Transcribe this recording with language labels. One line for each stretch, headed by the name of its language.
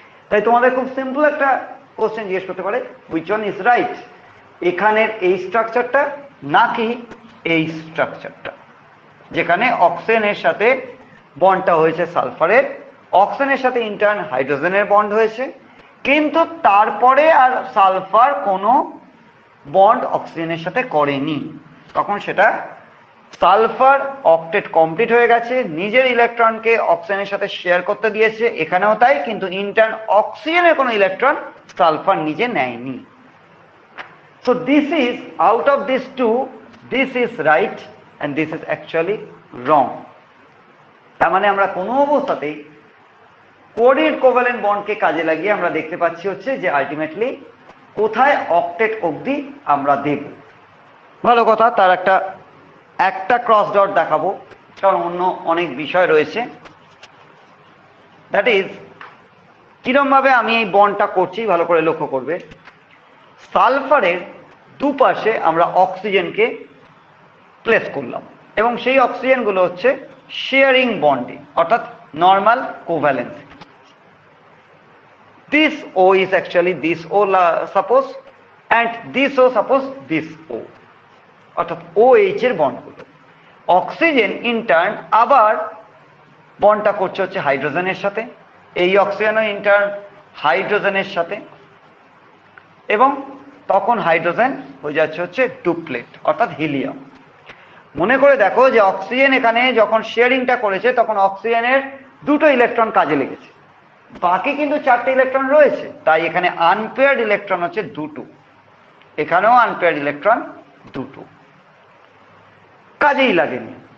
Bangla: তাই তোমাদের খুব সিম্পল একটা কোশ্চেন জিজ্ঞেস করতে পারে,
English: which one is right,
Bangla: এখানের এই স্ট্রাকচারটা নাকি এই স্ট্রাকচারটা, যেখানে অক্সিজেনের সাথে বন্ডটা হয়েছে সালফারের, অক্সিজেনের সাথে ইন্টার্ন হাইড্রোজেনের বন্ড হয়েছে, কিন্তু তারপরে আর সালফার কোনো বন্ড অক্সিজেনের সাথে করেনি, তখন সেটা সালফার অক্টেট কমপ্লিট হয়ে গেছে, নিজের ইলেকট্রনকে অক্সিজেনের সাথে শেয়ার করতে দিয়েছে, এখানেও তাই, কিন্তু ইন্টার্ন অক্সিজেনের কোনো ইলেকট্রন সালফার নিজে নেয়নি।
English: So this is, out of these two, this is right and this is actually wrong.
Bangla: তার মানে আমরা কোনো অবস্থাতেই কোঅর্ডিনেট কোভ্যালেন্ট বন্ডকে কাজে লাগিয়ে আমরা দেখতে পাচ্ছি হচ্ছে যে আলটিমেটলি কোথায় অক্টেট অবধি আমরা দেব। ভালো কথা, তার একটা ক্রস ডট দেখাবো, কারণ অন্য অনেক বিষয় রয়েছে।
English: that is,
Bangla: কিরম ভাবে আমি এই বন্ডটা করছি ভালো করে লক্ষ্য করবে। সালফারের দুপাশে আমরা অক্সিজেনকে প্লেস করলাম এবং সেই অক্সিজেনগুলো হচ্ছে শেয়ারিং বন্ডে, অর্থাৎ normal covalency.
English: This O is actually this O suppose, and this O suppose this O,
Bangla: অর্থাৎ OH এর বন্ডগুলো। অক্সিজেন ইন্টার্ন আবার বন্ডটা করছে হচ্ছে হাইড্রোজেনের সাথে, এই অক্সিজেনও ইন্টার্ন হাইড্রোজেনের সাথে, এবং তখন হাইড্রোজেন হয়ে যাচ্ছে হচ্ছে ডুপ্লেট অর্থাৎ হিলিয়াম। মনে করে দেখো যে অক্সিজেন এখানে যখন শেয়ারিংটা করেছে তখন অক্সিজেনের দুটো ইলেকট্রন কাজে লেগেছে, বাকি কিন্তু 4টে ইলেকট্রন রয়েছে, তাই এখানে আনপেয়ার্ড ইলেকট্রন হচ্ছে 2টো, এখানেও আনপেয়ার্ড ইলেকট্রন 2টো, কাজেই লাগেনি।